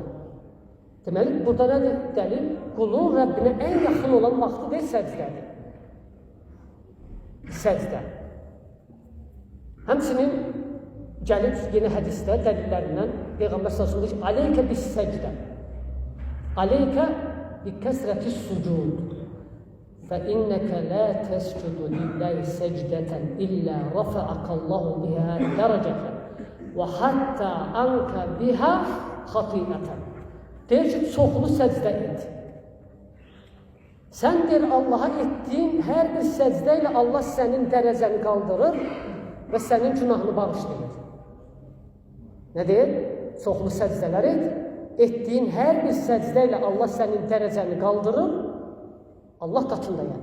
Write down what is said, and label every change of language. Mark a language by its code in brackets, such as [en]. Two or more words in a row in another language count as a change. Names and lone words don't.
[az] Deməli, burada nədir dəlil? Qulun Rəbbinə ən yaxın olan vaxtı deyil, səcdədir. Səcdə. Həmçinin gəlib yeni hədisdə dəlillərindən Peyğəmbər [ar] صلى الله عليه وسلم [az] deyir ki, [ar] "عليك بالسجود." عليك بكثرة السجود. فَإِنَّكَ لَا تَسْجُدُ لِلَّهِ سَجْدَةً إِلَّا رَفَعَكَ اللَّهُ بِهَا دَرَجَةً وَحَتَّى أَنْكَ بِهَا خَطِيئَةً. [az] Deyir ki, çoxlu səcdə et. Sən deyir, Allaha etdiyin hər bir səcdə ilə Allah sənin dərəcəni qaldırır və sənin günahını bağışlayır. Nə deyir? Çoxlu səcdələr et. Etdiyin hər bir səcdə ilə Allah sənin dərəcəni qaldırır, Allah qatında yəni.